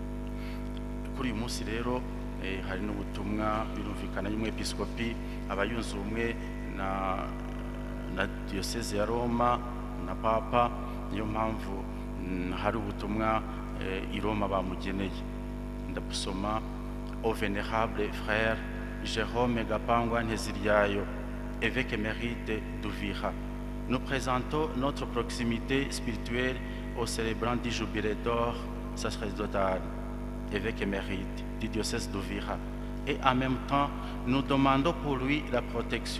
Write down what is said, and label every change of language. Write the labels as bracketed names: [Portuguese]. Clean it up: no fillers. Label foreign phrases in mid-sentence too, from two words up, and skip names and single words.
[Kinyarwanda] Kuri uyu munsi rero hari n'ubutumwa birumvikana y'umwepiskopi abayunze ubumwe na diocèse ya Roma na Papa, niyo mpamvu hari ubutumwa i Roma bamugeneye. Ndabusoma. [French] Au vénérable frère Jérôme Gapangwa Nteziryayo, évêque émérite d'Uvira, nous présentons notre proximité spirituelle au célébrant du jubilé d'or sacerdotal, évêque émérite du diocèse d'Uvira, et en même temps nous demandons pour lui la protection